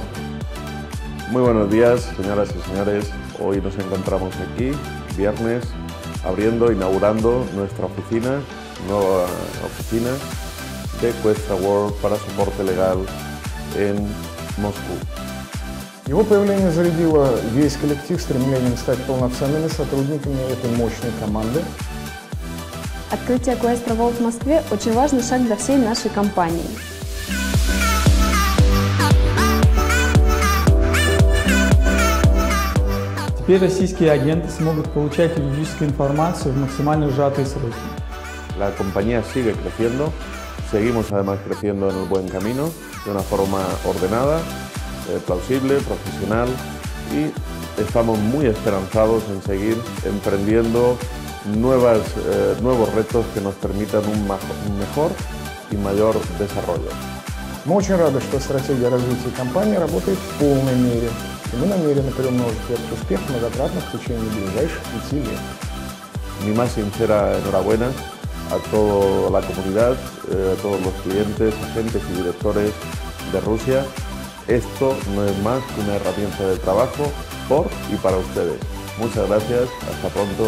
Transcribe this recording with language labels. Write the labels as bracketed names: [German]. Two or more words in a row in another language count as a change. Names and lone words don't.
[Spanish] Muy buenos días, señoras y señores. Hoy nos encontramos aquí, viernes, inaugurando nuestra nueva oficina de Questor World para soporte legal en Moscú. [Russian] Его появление зарядило весь коллектив стремлением стать полноценными сотрудниками этой мощной команды. Открытие Questor World в Москве – очень важный шаг для всей нашей компании. Теперь российские агенты смогут получать юридическую информацию в максимально сжатые сроки. [Spanish] La compañía sigue creciendo, seguimos además creciendo en el buen camino, de una forma ordenada, plausible, profesional, y estamos muy esperanzados en seguir emprendiendo nuevos retos que nos permitan un mejor y mayor desarrollo. [Russian] Мы очень рады, что стратегия развития компании работает в полной мере, и мы намерены приумножить этот успех многократно в течение ближайших 5 лет. [Spanish] Mi más sincera enhorabuena a toda la comunidad, a todos los clientes, agentes y directores de Rusia. Esto no es más que una herramienta de trabajo por y para ustedes. Muchas gracias, hasta pronto.